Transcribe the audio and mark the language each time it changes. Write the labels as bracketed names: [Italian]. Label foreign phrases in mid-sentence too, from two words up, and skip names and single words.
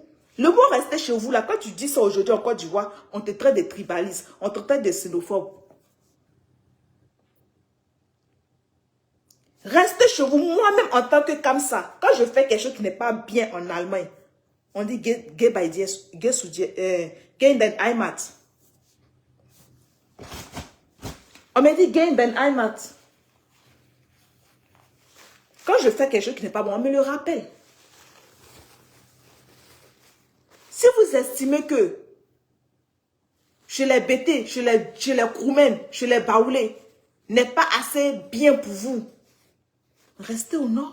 [French] Le mot rester chez vous, là, quand tu dis ça aujourd'hui en Côte d'Ivoire, on te traite de tribalistes, on te traite de xénophobes. Restez chez vous, moi-même en tant que comme ça, quand je fais quelque chose qui n'est pas bien en Allemagne, on dit [German] geh bei dir, geh in den Heimat. [French] On me dit [German] geh in den Heimat. [French] Quand je fais quelque chose qui n'est pas bon, on me le rappelle. Si vous estimez que chez les Bétés, chez les Kroumen, chez les Baoulés, n'est pas assez bien pour vous, restez au nord.